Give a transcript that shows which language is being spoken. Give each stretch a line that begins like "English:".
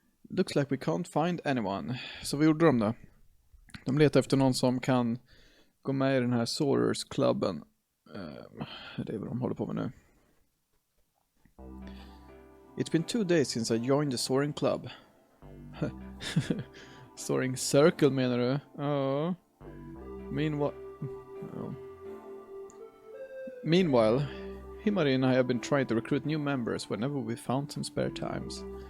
English: Looks like we can't find anyone.
Swedish: Så vad gjorde de då? De letar efter någon som kan gå med i den här Sorers-klubben. Det är vad de håller på med nu.
English: It's been 2 days since I joined the Soaring Club.
Swedish: Soaring Circle menar du? Ja.
English: Meanwhile, Himari and I have been trying to recruit new members whenever we found some spare times.